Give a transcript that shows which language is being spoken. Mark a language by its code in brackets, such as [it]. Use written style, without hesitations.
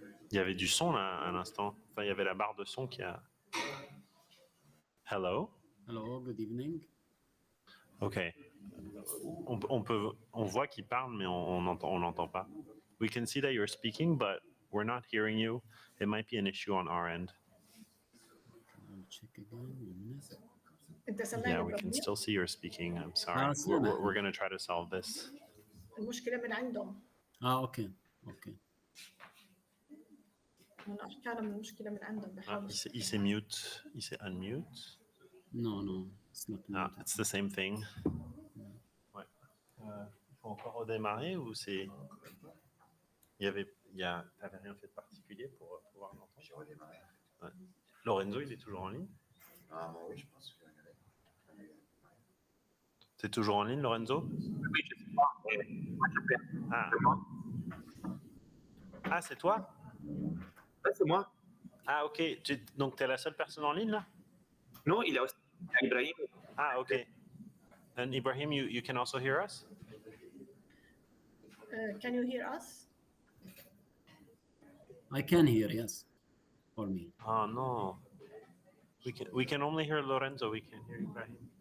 [fr] Il y avait du son là à l'instant. Enfin, il y avait la barre de son qui a. [en] Hello. Hello, good evening. Ok. [fr] On voit qu'il parle, mais on l'entend pas. [en] We can see that you're speaking, but we're not hearing you. It might be an issue on our end. I'll check again. Yeah, we can still see you're speaking. I'm sorry. We're going to try to solve this. [ar] المشكلة من عندهم. اوكي. أنا أحكي من المشكلة من عندهم بحاول. [fr] Il s'est mute. Il s'est unmute. [en] No, it's not mute. It's the same thing. Ouais. [fr] Il faut encore redémarrer ou c'est. T'avais rien fait de particulier pour pouvoir l'entendre? J'ai redémarré. Ouais. Lorenzo, il est toujours en ligne? Ah, moi, oui, je pense que. T'es toujours en ligne, Lorenzo? Oui, je sais pas. Moi, je perds. Ah, c'est toi? Ouais, c'est moi. Ah, ok. Donc, t'es la seule personne en ligne, là? Non, il y a aussi Ibrahim. Ah, ok. [en] And Ibrahim, you can also hear us? Can you hear us? I can hear, yes, for me. Oh, no. We can only hear Lorenzo. We can't hear Ibrahim.